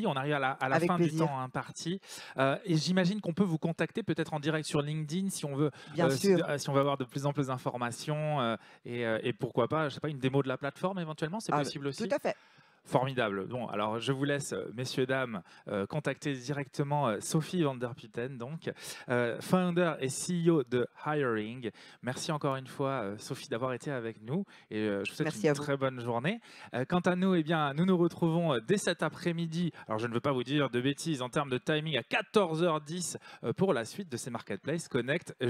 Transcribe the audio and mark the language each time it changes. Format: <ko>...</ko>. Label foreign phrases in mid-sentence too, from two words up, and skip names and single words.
<fr>On arrive à la fin du temps imparti et j'imagine qu'on peut vous contacter peut-être en direct sur LinkedIn si on veut, si on veut avoir de plus en plus d'informations et pourquoi pas, je sais pas, une démo de la plateforme éventuellement, c'est possible aussi. Tout à fait. Formidable. Bon, alors je vous laisse, messieurs, dames, contacter directement Sophie van der Putten, donc founder et CEO de Hiring. Merci encore une fois, Sophie, d'avoir été avec nous et je vous souhaite une très bonne journée. Quant à nous, eh bien, nous nous retrouvons dès cet après-midi. Alors, je ne veux pas vous dire de bêtises en termes de timing à 14h10 pour la suite de ces Marketplace Connect jour 2.</fr>